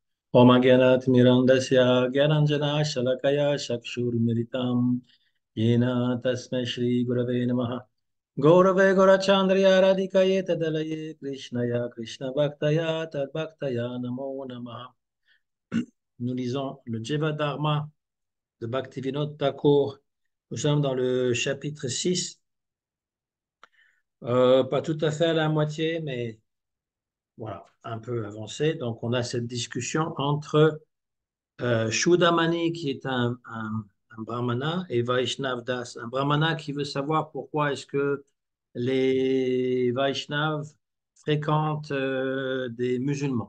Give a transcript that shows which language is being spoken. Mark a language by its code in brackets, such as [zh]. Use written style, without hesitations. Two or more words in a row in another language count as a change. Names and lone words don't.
[sa] Omagyanatmirandasya Gyananjana Shalakaya Chakshurmilitam Yena Tasmai Shri Gurave Namaha Gaurave Gaurachandriya Radhikaye Tadalaye Krishnaya Krishna Bhaktaya Tad Bhaktaya Namo Namaha. [fr] Nous lisons le Jeva Dharma de Bhaktivinoda Thakur. Nous sommes dans le chapitre 6, pas tout à fait à la moitié, mais voilà, un peu avancé. Donc on a cette discussion entre Shudamani, qui est un brahmana, et Vaishnav Das, un brahmana qui veut savoir pourquoi est-ce que les Vaishnavas fréquentent des musulmans.